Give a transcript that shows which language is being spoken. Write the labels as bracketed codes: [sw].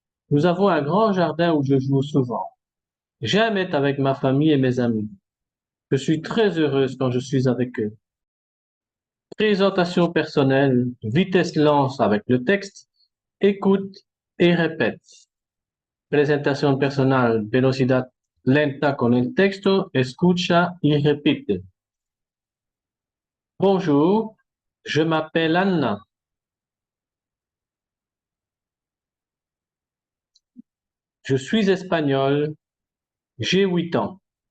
[fr] Nous avons un grand jardin où je joue souvent. J'aime être avec ma famille et mes amis. Je suis très heureuse quand je suis avec eux. Présentation personnelle, vitesse lance avec le texte, écoute et répète. [es] Presentación personal, velocidad lenta con el texto, escucha y repite. [fr] Bonjour, je m'appelle Anna. Je suis espagnole, j'ai 8 ans.